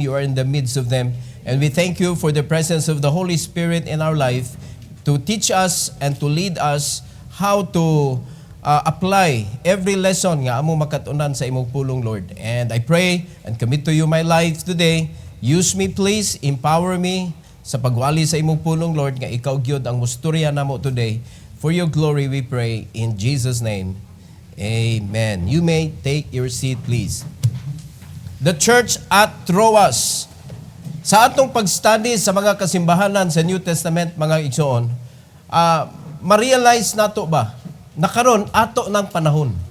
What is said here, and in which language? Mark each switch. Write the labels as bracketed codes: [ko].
[en] You are in the midst of them. And we thank you for the presence of the Holy Spirit in our life to teach us and to lead us how to apply every lesson [ceb] nga amo makatunan sa imong pulong, [en] Lord. And I pray and commit to you my life today. Use me, please. Empower me [ceb] sa pagwali sa imong pulong, Lord, nga ikaw gyud ang musturya namo today. [en] For your glory we pray in Jesus' name. Amen. You may take your seat, please. The church at Troas. [ceb] Sa atong pag-study sa mga kasimbahanan sa New Testament, mga igsoon, ma-realize nato ba na karon ato ng panahon.